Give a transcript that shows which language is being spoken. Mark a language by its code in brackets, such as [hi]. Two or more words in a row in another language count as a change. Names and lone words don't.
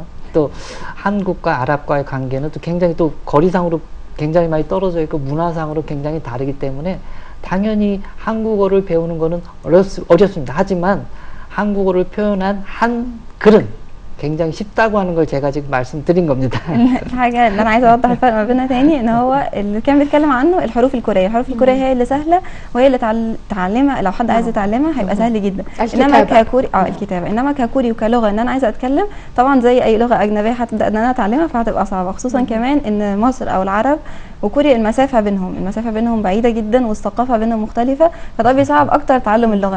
[ko] 또 한국과 아랍과의 관계는 또 굉장히 또 거리상으로 굉장히 많이 떨어져 있고 문화상으로 굉장히 다르기 때문에 당연히 한국어를 배우는 거는 어렵습니다. 하지만 한국어를 표현한 한글은 굉장히 쉽다고 하는 걸 제가 지금 말씀드린 겁니다. [ar] الحاجة اللي أنا عايزة أوضح الفرق ما بينها تاني إن هو اللي كان بيتكلم عنه الحروف الكورية، الحروف الكورية هي اللي سهلة وهي اللي تعلمها لو حد عايز يتعلمها هيبقى سهل جدا. إنما ككوري الكتابة، إنما ككوري وكلغة إن أنا عايزة أتكلم طبعا زي أي لغة أجنبية هتبدأ إن أنا أتعلمها فهتبقى صعبة، خصوصا كمان إن مصر أو العرب وكوريا المسافة بينهم بعيدة جدا والثقافة بينهم مختلفة، فده بيصعب أكتر تعلم اللغة.